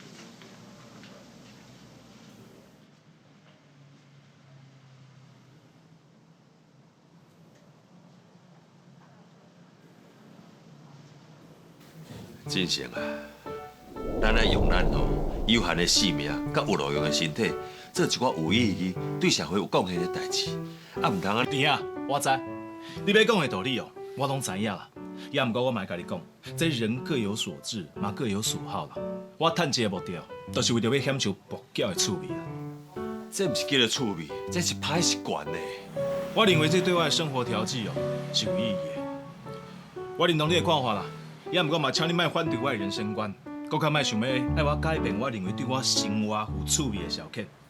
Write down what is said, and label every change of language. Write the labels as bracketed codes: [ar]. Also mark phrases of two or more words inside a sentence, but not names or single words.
[nan] 真诚啊，咱来用咱有限的性命，甲有路用的身体，做一寡有意义、对社会有贡献的代志，啊，唔通啊！弟啊，我知，你要讲的道理哦，我拢知影啦。也毋过我嘛会甲你讲，这人各有所志，嘛各有所好啦。我趁钱的目的，就是为着要享受博缴的趣味啦。这唔是叫做趣味，这是歹习惯呢。我认为这对我的生活调剂哦是有意义的。我认同你的看法啦，也毋过嘛，请你莫反对我的人生观，搁较莫想要爱我改变我认为对我生活有趣味的小客。